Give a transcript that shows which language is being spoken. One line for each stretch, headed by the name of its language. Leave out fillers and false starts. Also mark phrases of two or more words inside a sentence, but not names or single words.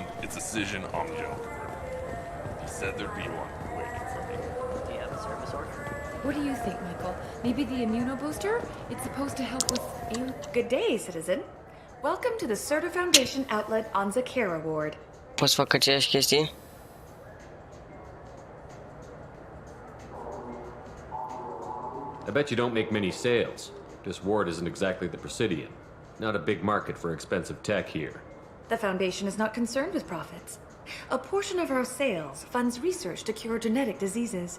English: It's a Cision Omni-Gel converter. He said there'd be one waiting for me. Do you have a service order? What do you think, Michael? Maybe the immunobooster? It's supposed to help with Good day, citizen. Welcome to the Certa Foundation outlet on Zakera Ward.
Romanian: Poți să fac aceeași chestie?
English: I bet you don't make many sales. This ward isn't exactly the Presidium. Not a big market for expensive tech here. The Foundation is not concerned with profits. A portion of our sales funds research to cure genetic diseases.